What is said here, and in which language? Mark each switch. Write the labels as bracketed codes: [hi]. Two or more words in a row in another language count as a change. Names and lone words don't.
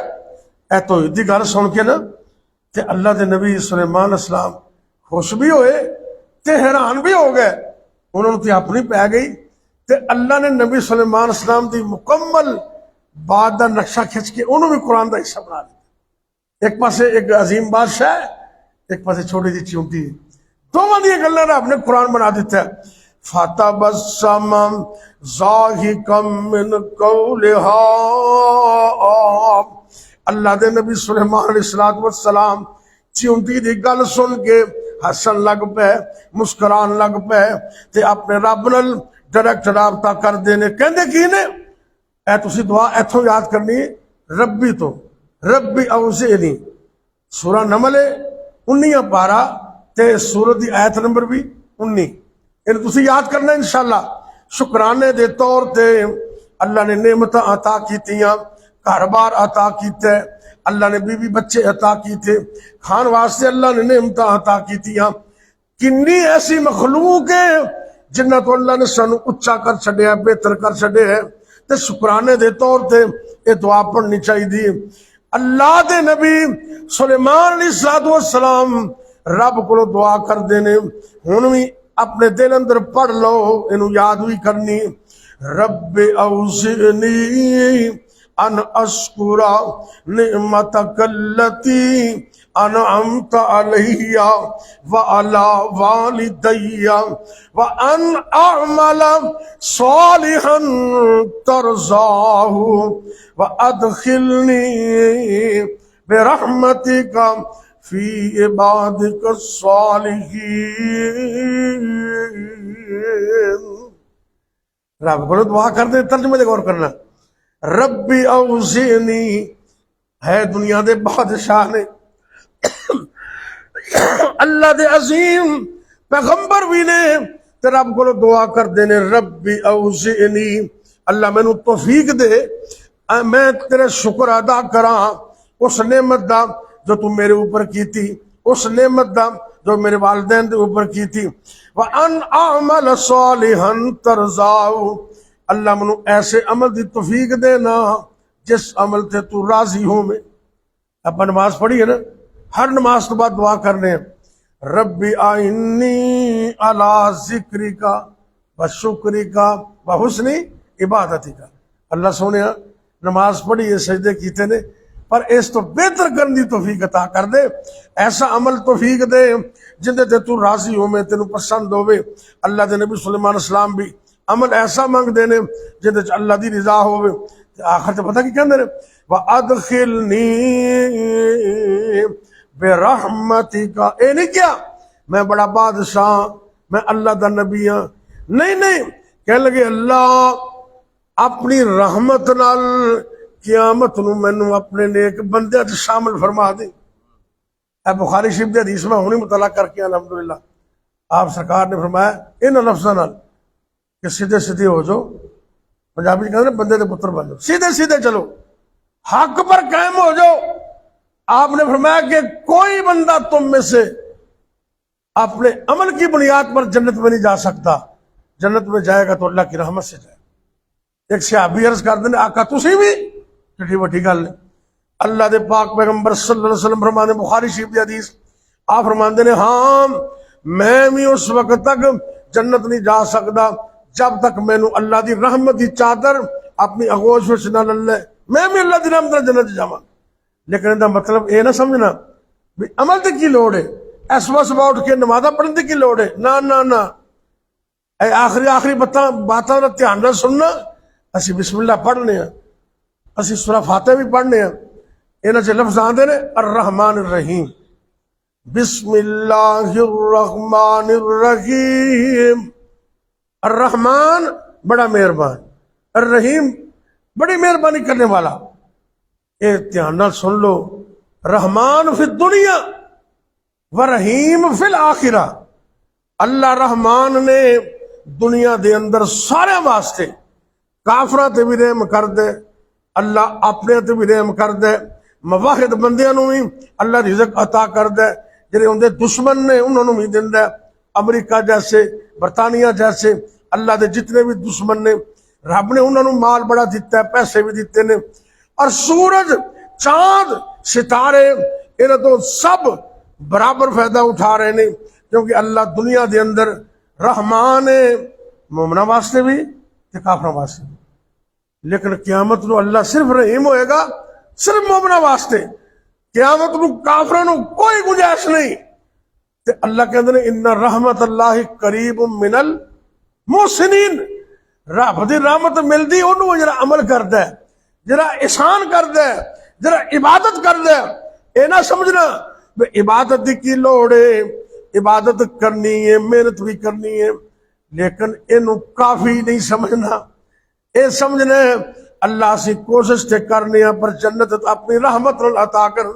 [pa] اے توحید دی گل سن کے نا تے اللہ دے نبی سلیمان السلام خوش بھی ہوئے تے حیران بھی ہو گئے، انہوں نے تے اپنی پہ گئی تے اللہ نے نبی سلیمان السلام دی مکمل بات دا نقشہ کھچ کے انہوں بھی قرآن دا حصہ بنا دیا۔ ایک پاسے ایک عظیم بادشاہ ہے، ایک پاسے چھوٹی جی چونٹی ہے، دونوں دی گلاں نے اپنے قرآن بنا دیتا ہے۔ [ar] فَتَبَسَّمَ ضَاحِكًا مِّن قَوْلِهَا، [pa] اللہ دے نبی سلیمان [ar] علیہ السلام [pa] چونٹی دی گل سن کے ہسن لگ پے، مسکران لگ پے تے اپنے رب نال ڈائریکٹ رابطہ کر دینے۔ کہندے کی نے اے تسی دعا ایتھوں یاد کرنی ہے، ربی تو [ar] ربی اوزعنی، [pa] سورہ نمل 19 پارا تے سورت دی آیت نمبر بھی 19، انہیں تسی یاد کرنا [ar] انشاءاللہ۔ [pa] شکرانے دے طور تے اللہ نے نعمتاں عطا کیتیاں، گھر بار عطا کیتے، اللہ نے بیوی بچے عطا کیتے، کھان واسطے اللہ نے نعمتاں عطا کیتیاں۔ کنی ایسی مخلوق ہے جنہ تو اللہ نے سانو اچا کر چھڈیا، بہتر کر چھڈے ہے، تے شکرانے دے طور تے یہ دعا پڑھنی چاہیے۔ اللہ دے نبی سلیمان [ar] علیہ السلام [pa] رب کو دعا کر دینے، ہن بھی اپنے دل اندر پڑھ لو، انہوں یاد بھی کرنی، [ar] رب اوزعنی ان اشکر نعمتک التی انعمت علی وعلی والدی وان اعمل صالحا ترضاہ وادخلنی برحمتک فی عبادک الصالحین۔ [pa] رب بولو دعا کر دے، ترجمے دے غور کرنا۔ [ar] ربی اوزعنی، [pa] ہے دنیا دے بادشاہ نے، اللہ دے عظیم پیغمبر بھی نے، تے رب کو دعا کر دینے [ar] ربی اوزعنی، [pa] اللہ میں نو توفیق دے میں تیرے شکر ادا کراں اس نعمت دا جو تو میرے اوپر کی تھی، اس نعمت دا جو میرے والدین دے اوپر کی تھی، [ar] وَأَنْ أَعْمَلَ صَالِحًا تَرْضَاهُ، [pa] اللہ منو ایسے عمل دی توفیق دینا جس عمل تے تو راضی ہو میں۔ اپنا نماز پڑھی ہے نا، ہر نماز تو بعد دعا کرنے ہیں [ar] ربی آئینی علی ذکرک و شکرک و حسن عبادتک۔ [pa] اللہ سونے نماز پڑھی ہے، سجدے کیتے نے، پر اس تو بہتر کرنے دی توفیق عطا کر دے، ایسا عمل توفیق دے جندے تے تو راضی ہو میں، تینوں پسند ہوئے۔ اللہ دے نبی سلیمان السلام بھی عمل ایسا مانگ دینے جندے چ اللہ دی رضا ہوئے۔ آخر تے پتہ کی کہندے نے [ar] وَأَدْخِلْنِي بِرَحْمَتِكَ، [pa] اے نہیں کیا میں بڑا بادشاہ، میں اللہ دا نبی ہاں، نہیں، کہنے لگے اللہ اپنی رحمت نال قیامت نو مینوں اپنے نیک بندے وچ شامل فرما دے۔ اے بخاری شریف دی حدیث میں ہونی مطالعہ کر کے [ar] الحمدللہ [pa] آپ سرکار نے فرمایا ان لفظاں نال کہ سیدھے سیدھے ہو جاؤ، [ur] پنجابی کہتے ہیں [pa] بندے دے پتر بن جاؤ، سیدھے سیدھے چلو، حق پر قائم ہو جاؤ۔ [ur] آپ نے فرمایا کہ کوئی بندہ تم میں سے اپنے عمل کی بنیاد پر جنت میں نہیں جا سکتا، جنت میں جائے گا تو اللہ کی رحمت سے جائے۔ [pa] ایک صحابی عرض کر دیں آقا تسی بھی ٹھٹی وٹی گل نہیں، اللہ دے پاک پیغمبر [ar] صلی اللہ علیہ وسلم [pa] فرمانے بخاری شریف دی حدیث آپ فرماندے نے ہاں [ur] میں بھی اس وقت تک جنت نہیں جا سکتا جب تک [pa] مینوں اللہ دی رحمت دی چادر اپنی اغوش وچ نہ لے، میں بھی اللہ دی رحمت نال جنت جاواں۔ لیکن دا مطلب اے نہ سمجھنا بھی عمل دی کی لوڑ ہے، اس وقت صبح اٹھ کے نمازاں پڑھن دی کی لوڑ ہے، نہ اے آخری باتاں دا دھیان نال سننا۔ اسی [ar] بسم اللہ [pa] پڑھنے ہیں، اسی سورہ فاتحہ بھی پڑھنے ہیں، انہاں چ لفظ آندے نے [ar] الرحمن الرحیم، بسم اللہ الرحمن الرحیم۔ [pa] الرحمن بڑا مہربان، الرحیم بڑی مہربانی کرنے والا۔ اے دھیان نال سن لو، [ar] رحمان فی الدنیا و رحیم فی الآخرہ، [pa] اللہ رحمان نے دنیا دے اندر سارے واسطے کافراں تے بھی رحم کر دے، اللہ اپنے تے بھی رحم کر دے، موحد بندیاں نوں بھی اللہ رزق عطا کر دے، جڑے اندے دشمن نے انہاں نوں بھی دیندا ہے۔ امریکہ جیسے، برطانیہ جیسے اللہ دے جتنے بھی دشمن نے رب نے انہاں نوں مال بڑا دیتا ہے، پیسے بھی دیتے نے، اور سورج چاند ستارے انہاں تو سب برابر فائدہ اٹھا رہے نے، کیونکہ اللہ دنیا دے اندر رحمان ہے، مومناں واسطے بھی تے کافراں واسطے بھی۔ لیکن قیامت نو اللہ صرف رحیم ہوئے گا صرف مومناں واسطے، قیامت نو کافراں نو کوئی گنجائش نہیں۔ تے اللہ کہندے نے [ar] ان رحمت اللہ قریب من المحسنین، [pa] رب دی رحمت ملدی اونوں جڑا عمل کردا ہے، جڑا احسان کردا ہے، جڑا عبادت کردا ہے۔ اے نہ سمجھنا کہ عبادت دی کی لوڑ ہے، عبادت کرنی ہے، محنت بھی کرنی ہے، لیکن اینو کافی نہیں سمجھنا۔ اے سمجھنا ہے اللہ سے کوشش تے کرنی ہے پر جنت اپنی رحمت نال عطا کر دے۔